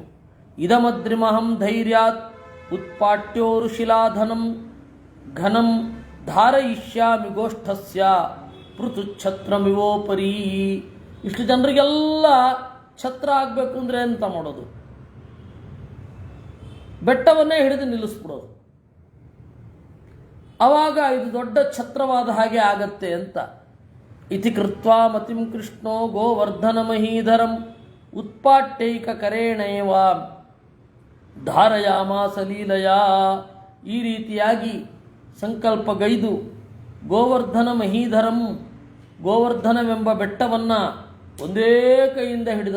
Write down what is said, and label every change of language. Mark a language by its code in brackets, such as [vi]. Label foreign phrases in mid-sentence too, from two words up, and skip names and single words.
[sa] ಇದಮದ್ರಿಮಹಂ ಧೈರ್ಯಾತ್ ಉತ್ಪಾಟ್ಯೋರು ಶಿಲಾಧನಂ ಘನಂ ಧಾರಯಿಷ್ಯಾಮಿ ಗೋಷ್ಠಸ್ಯ ಪೃಥುಚ್ಛತ್ರಮಿವೋಪರಿ. [kn] ಇಷ್ಟು ಜನರಿಗೆಲ್ಲ ಛತ್ರ ಆಗಬೇಕು ಅಂದರೆ ಎಂತ ಮಾಡೋದು? ಬೆಟ್ಟವನ್ನೇ ಹಿಡಿದು ನಿಲ್ಲಿಸ್ಬಿಡೋದು. ಆವಾಗ ಇದು ದೊಡ್ಡ ಛತ್ರವಾದ ಹಾಗೆ ಆಗತ್ತೆ ಅಂತ. [sa] ಇತಿ ಕೃತ್ವಾ ಮತಿಂ ಕೃಷ್ಣೋ ಗೋವರ್ಧನ ಮಹೀಧರಂ ಉತ್ಪಾಟ್ಯೈಕ ಕರೇಣೇವ ಧಾರಯಾಮಾಸ ಲೀಲಯ. [kn] ಈ ರೀತಿಯಾಗಿ ಸಂಕಲ್ಪಗೈದು [sa] ಗೋವರ್ಧನ ಮಹೀಧರಂ, [kn] ಗೋವರ್ಧನವೆಂಬ ಬೆಟ್ಟವನ್ನು ಒಂದೇ ಕೈಯಿಂದ ಹಿಡಿದ.